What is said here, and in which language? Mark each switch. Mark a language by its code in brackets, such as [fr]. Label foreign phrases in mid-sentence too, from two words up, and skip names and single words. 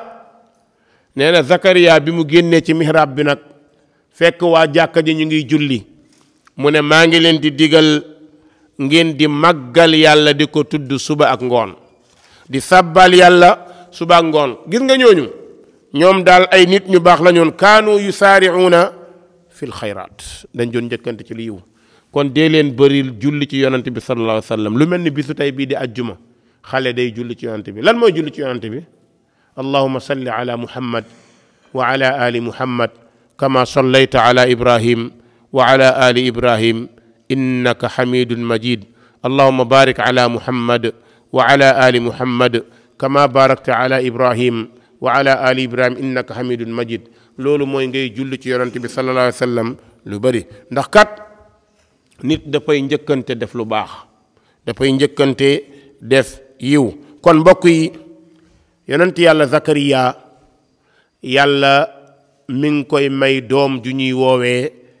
[wo] nee na Zakariya bi mu génnee ci mihrab bi nag fekk waa jàkka ji ñu ngi julli, mu ne maa ngi leen di digal ngeen di màggal yàlla di ko tudd suba ak ngoon, di sabbal yàlla suba ak ngoon. gis nga ñooñu ñoom daal ay nit ñu baax la ñoon, [ar] كانوا يسارعون في الخيرات, [wo] dañ doon njëkkante ci li yiw. kon dee leen bëril julli ci yonante bi [ar] صلى الله عليه وسلم. [wo] lu mel ni bisu tey bii di ajjuma xale day julli ci yonent bi lan mooy julli ci yonent bi [ar] اللهم صل على محمد وعلى آل محمد كما صليت على إبراهيم وعلى آل إبراهيم إنك حميد مجيد اللهم بارك على محمد وعلى آل محمد كما باركت على إبراهيم وعلى آل إبراهيم إنك حميد مجيد [wo] loolu mooy ngay julli ci yonent bi [ar] صلى الله عليه وسلم [wo] lu bari ndax kat nit dafay njëkkante def lu baax dafay njëkkante def yiw kon mbokk yi yonent yàlla Zakariya yàlla mi ngi koy may doom ju ñuy woowee